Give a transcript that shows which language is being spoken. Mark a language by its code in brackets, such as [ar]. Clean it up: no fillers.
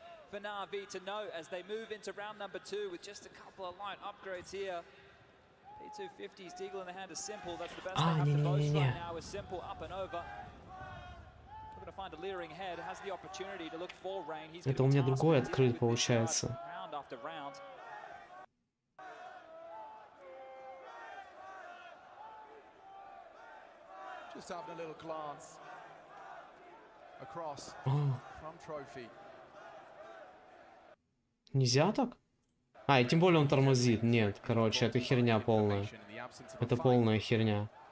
[en] For NaVi to know as they move into round number 2 with just a couple of light upgrades here. P250's Deagle in the hand is Simple. That's the best they have to boast right now is Simple up and over. We're going to find a leering head, has the opportunity to look for Rain. He's [ru] Это у меня другой открыт, получается. [en] Round after round. Just having a little glance across from trophy. [ru] Нельзя так? А, и тем более он тормозит. Нет, короче, это херня полная. Это полная херня.